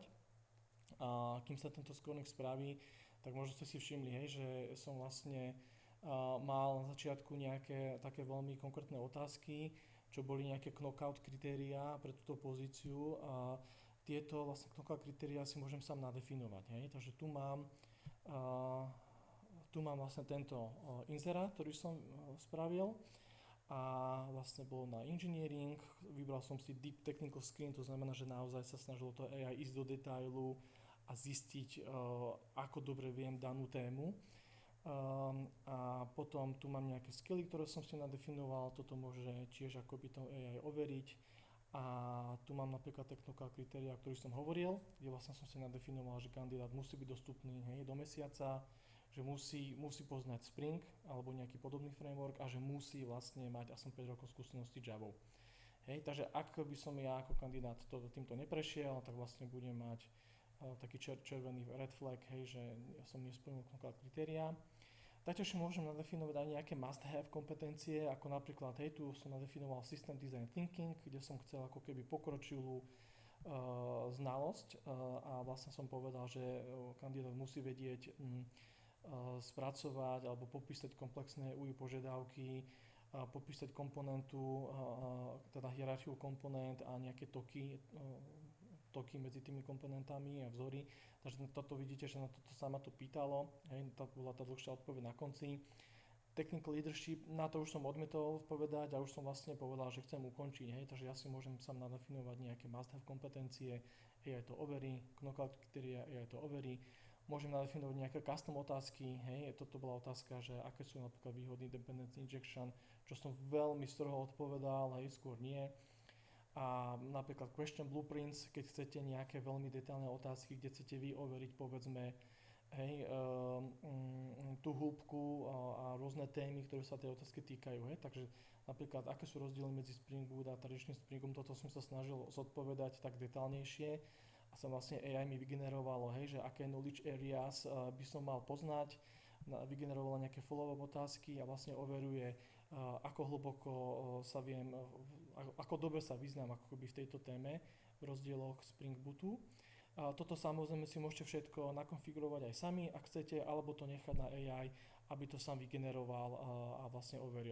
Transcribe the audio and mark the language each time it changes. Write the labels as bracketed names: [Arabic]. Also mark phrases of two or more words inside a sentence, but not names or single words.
[Slovak] A kým sa tento scoring spraví, tak možno ste si všimli, hej, že som vlastne mal na začiatku nejaké také veľmi konkrétne otázky, čo boli nejaké knockout kritériá pre túto pozíciu a tieto vlastne knockout kritériá si môžem sám nadefinovať. Hej? Takže tu mám vlastne tento inzerát, ktorý som spravil a vlastne bol na engineering, vybral som si [English] deep technical screen, [Slovak] to znamená, že naozaj sa snažilo to AI ísť do detailu a zistiť, ako dobre viem danú tému. A potom tu mám nejaké skilly, ktoré som si nadefinoval, toto môže tiež akoby to AI overiť. A tu mám napríklad technical kritéria, o ktorých som hovoril, kde vlastne som si nadefinoval, že kandidát musí byť dostupný, hej, do mesiaca, že musí poznať Spring alebo nejaký podobný framework a že musí vlastne mať aspoň 5 rokov skúsenosti Javou. Hej, takže ak by som ja ako kandidát týmto neprešiel, tak vlastne budem mať taký červený [English] red flag, [Slovak] hej, že ja som nesplnil knockout kritériá. Taktiež môžem nadefinovať aj nejaké must-have kompetencie, ako napríklad, hej, tu som nadefinoval [English] System Design Thinking, [Slovak] kde som chcel ako keby pokročilú znalosť a vlastne som povedal, že kandidát musí vedieť spracovať alebo popísať komplexné UI požiadavky, popísať komponentu, teda hierarchiu komponent a nejaké toky medzi tými komponentami a vzory. Takže toto vidíte, že na toto sa ma to pýtalo, hej, to bola tá dlhšia odpoveď na konci. [English] Technical leadership, [Slovak] na to už som odmietol povedať a už som vlastne povedal, že chcem ukončiť, hej, takže ja si môžem sám nadefinovať nejaké must-have kompetencie, AI to overí, knockout kritéria, AI to overí. Môžem nadefinovať nejaké custom otázky, hej, toto bola otázka, že aké sú napríklad výhody [English] dependency injection, [Slovak] čo som veľmi stroho odpovedal, hej, skôr nie. A napríklad [English] question blueprints, [Slovak] keď chcete nejaké veľmi detailné otázky, kde chcete vy overiť, povedzme, hej, tú hĺbku a rôzne témy, ktoré sa tej otázky týkajú, hej, takže napríklad, aké sú rozdiely medzi Spring Boot a tradičným Springom, toto som sa snažil zodpovedať tak detálnejšie a som vlastne AI mi vygenerovalo, hej, že aké [English] knowledge areas [Slovak] by som mal poznať, vygenerovalo nejaké follow-up otázky a vlastne overuje, ako hlboko sa viem, ako dobre sa vyznám akoby v tejto téme v rozdieloch Spring Bootu. Toto samozrejme si môžete všetko nakonfigurovať aj sami, ak chcete, alebo to nechať na AI, aby to sám vygeneroval a vlastne overil.